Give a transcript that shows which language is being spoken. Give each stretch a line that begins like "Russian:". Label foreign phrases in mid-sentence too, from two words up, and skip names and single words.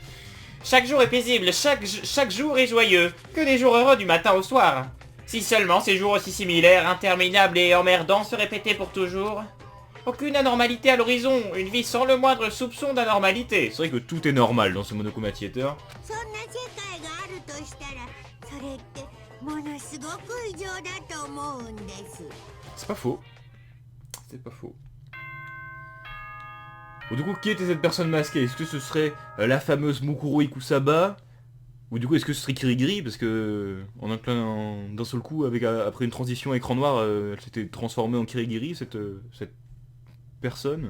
French: Chaque jour est paisible, chaque jour est joyeux, que des jours heureux du matin au soir. Si seulement ces jours aussi similaires, interminables et emmerdants se répétaient pour toujours. Aucune anormalité à l'horizon, une vie sans le moindre soupçon d'anormalité. C'est vrai que tout est normal dans ce Monokuma Theater.
Japanese: そんな世界があるとしたらそれってものすごく異常だと思うんです。
French: C'est pas faux. C'est pas faux. Bon, du coup, qui était cette personne masquée? Est-ce que ce serait la fameuse Mukuro Ikusaba? Ou du coup, est-ce que ce serait Kirigiri? Parce que d'un seul coup, après une transition écran noir, elle s'était transformée en Kirigiri, cette personne.